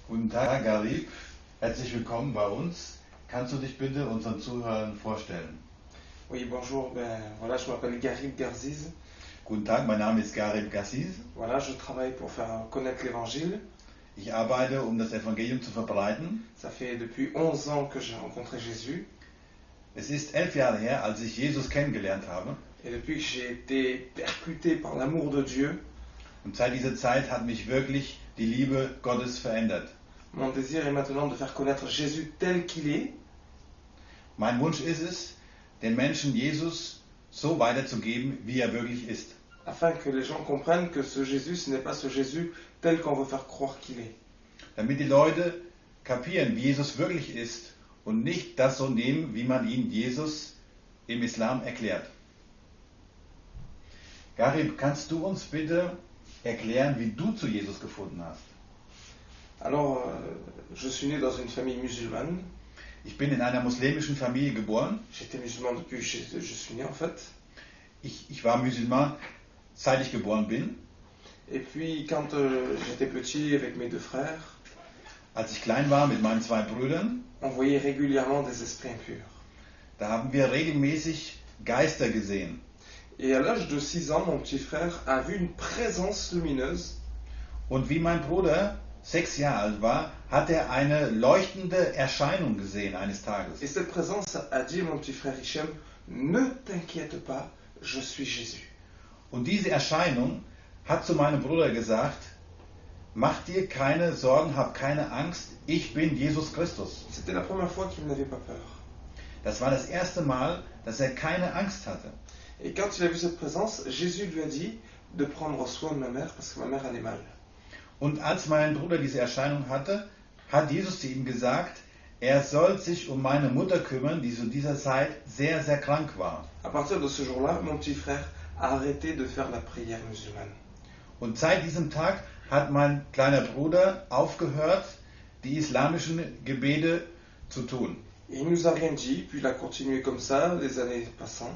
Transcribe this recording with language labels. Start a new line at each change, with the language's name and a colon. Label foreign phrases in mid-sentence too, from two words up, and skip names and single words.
German: Tag, Garib. Herzlich willkommen bei uns. Kannst du dich bitte unseren Zuhörern vorstellen?
French: Oui, bonjour, voilà, je m'appelle Garib Garziz.
German: Guten Tag, mein Name ist Garib Garziz.
French: Voilà, je travaille pour faire connaître l'évangile.
German: Ich arbeite, um das Evangelium zu verbreiten.
French: Ça fait depuis 11 ans que j'ai rencontré Jésus.
German: Es ist 11 Jahre her, als ich Jesus kennengelernt habe.
French: Et depuis que j'ai été percuté par l'amour de Dieu,
German: Und seit dieser Zeit hat mich wirklich die Liebe Gottes verändert.
French: mon désir est maintenant de faire connaître Jésus tel qu'il est,
German: Mein Wunsch ist es, den Menschen Jesus so weiterzugeben, wie er wirklich ist.
French: afin que les gens comprennent que ce Jésus, ce n'est pas ce Jésus tel qu'on veut faire croire qu'il est.
German: Damit die Leute kapieren, wie Jesus wirklich ist und nicht das so nehmen, wie man ihn Jesus im Islam erklärt. Garib, kannst du uns bitte erklären, wie du zu Jesus gefunden hast?
French: Alors, je suis né dans une famille musulmane.
German: Ich bin in einer muslimischen Familie geboren.
French: J'étais musulman depuis que je suis né en fait.
German: Ich war Musulman, seit ich geboren bin.
French: Et puis, quand j'étais petit avec mes deux frères,
German: Als ich klein war mit meinen zwei Brüdern,
French: on voyait régulièrement des esprits impurs.
German: da haben wir regelmäßig Geister gesehen.
French: Et à l'âge de 6 ans, mon petit frère a vu une présence lumineuse.
German: Und wie mein Bruder 6 Jahre alt war, hat er eine leuchtende Erscheinung gesehen eines Tages.
French: Et cette présence a dit à mon petit frère Hichem, ne t'inquiète pas, je suis Jésus.
German: Und diese Erscheinung hat zu meinem Bruder gesagt, mach dir keine Sorgen, hab keine Angst, ich bin Jesus Christus.
French: C'était la première fois qu'il n'avait pas peur.
German: Das war das erste Mal, dass er keine Angst hatte.
French: Et quand il a vu cette présence, Jésus lui a dit de prendre soin de ma mère parce que ma mère allait mal.
German: Und als mein Bruder diese Erscheinung hatte, hat Jesus zu ihm gesagt, er soll sich um meine Mutter kümmern, die zu dieser Zeit sehr, sehr krank war.
French: À partir de ce jour-là, mon petit frère a arrêté de faire la prière musulmane.
German: Und seit diesem Tag hat mein kleiner Bruder aufgehört, die islamischen Gebete zu tun.
French: Et il nous a rien dit, puis il a continué comme ça, les années passant.